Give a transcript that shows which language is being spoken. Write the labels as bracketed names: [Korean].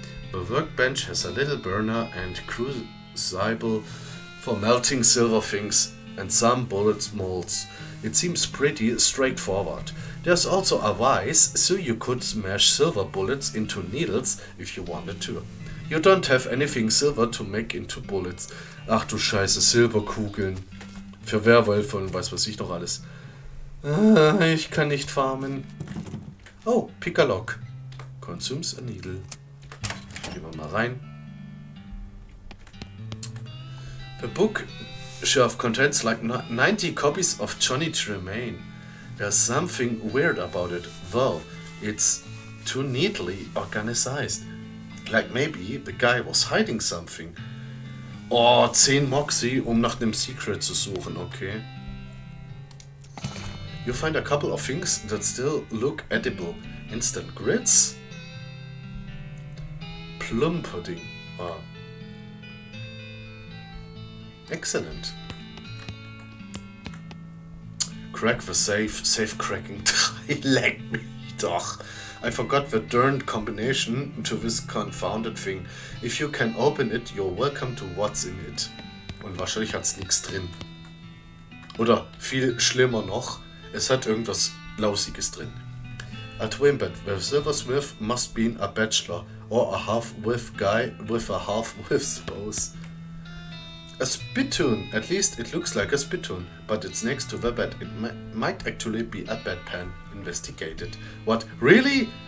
[English] The workbench has a little burner and crucible for melting silver things and some bullet molds. It seems pretty straightforward. There's also a vise, so you could smash silver bullets into needles if you wanted to. You don't have anything silver to make into bullets. [German] Ach du Scheiße, Silberkugeln. Für Werwölfe und weiß was ich noch alles. Ich kann nicht farmen. [English] Oh, pick a lock. Consumes a needle. [German] Gehen wir mal rein. [English] The bookshelf contains like 90 copies of Johnny Tremaine. There's something weird about it, though. It's too neatly organized. Like maybe the guy was hiding something. [German] Oh, 10 Moxie, um nach einem Secret zu suchen, okay. [English] You find a couple of things that still look edible. Instant grits? Plum pudding. Oh. Excellent. Crack the safe. Safe cracking. [German] Leck mich doch. [English] I forgot the darned combination to this confounded thing. If you can open it, you're welcome to what's in it. [German] Und wahrscheinlich hat's nichts drin. Oder viel schlimmer noch, es hat irgendwas Lausiges drin. [English] A twin bed. The silversmith must be a bachelor or a half-wit guy with a half-wit spouse. A spittoon. At least it looks like a spittoon, but it's next to the bed. It might actually be a bedpan. Investigated. What? Really?